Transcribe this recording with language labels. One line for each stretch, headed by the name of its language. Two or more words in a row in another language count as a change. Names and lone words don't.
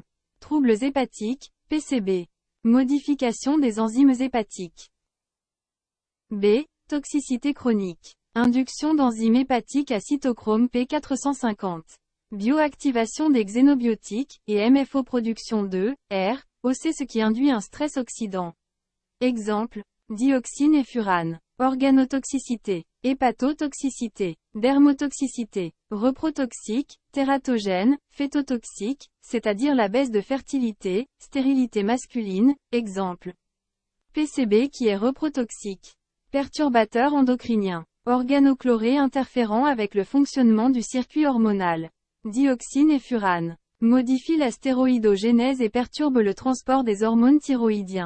French: Troubles hépatiques, PCB. Modification des enzymes hépatiques. B. Toxicité chronique. Induction d'enzymes hépatiques à cytochrome P450. Bioactivation des xénobiotiques, et MFO production de, R, OC ce qui induit un stress oxydant. Exemple, dioxine et furane. Organotoxicité, hépatotoxicité, dermotoxicité, reprotoxique, tératogène, phétotoxique, c'est-à-dire la baisse de fertilité, stérilité masculine, exemple. PCB qui est reprotoxique. Perturbateur endocrinien. Organochlorés interférant avec le fonctionnement du circuit hormonal. Dioxine et furane. Modifie la stéroïdogénèse et perturbe le transport des hormones thyroïdiens.